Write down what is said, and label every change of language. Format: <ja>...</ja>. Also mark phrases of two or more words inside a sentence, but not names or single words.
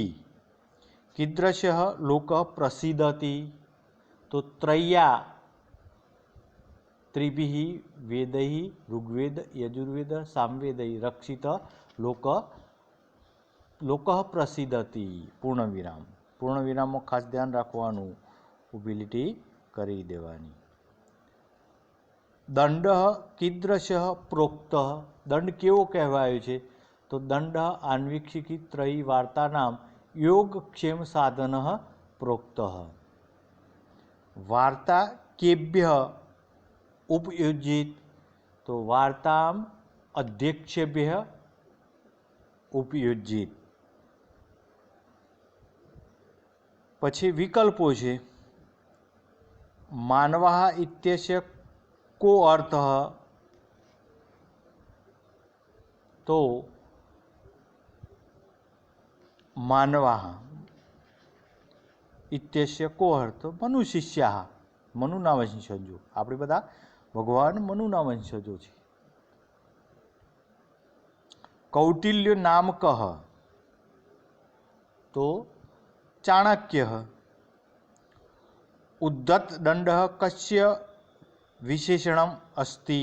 <sa>कीदृशः लोकः प्रसीदति? तो त्रय्या त्रिभिः वेदैः ऋग्वेद यजुर्वेद सामवेदैः रक्षित लोकः प्रसीदति.</sa> <gu>पूर्णविराम. पूर्णविरामમાં ખાસ ધ્યાન રાખવાનું, ઉબિલિટી કરી દેવાની.</gu> <sa>દંડ कीदृशः પ્રોક્તઃ?</sa> <gu>દંડ કેવો કહેવાયો છે?</gu> <sa>તો દંડ આન્વીક્ષિકી ત્રયી વાર્તાનામ યોગક્ષેમ સાધન પ્રોક્ત. વાર્તા કેભ્ય उपयुज्येत? तो वार्ताम अध्यक्षेभ्य उपयुज्येत.</sa> <gu>પછી વિકલ્પો છે.</gu> <sa>માનવાः इत्यस्य को अर्थः? तो मानवाः इत्यस्य को अर्थ? मनुशिष्याः,</sa> <gu>મનુના વંશજો. આપણે બધા ભગવાન મનુના વંશજો છે.</gu> <sa>કૌટિલ્ય નામ કહ?</sa> <gu>તો ચાણક્ય.</gu> <sa>ઉદ્ધત દંડ કસ્ય વિશેષણમ અસ્તિ?</sa>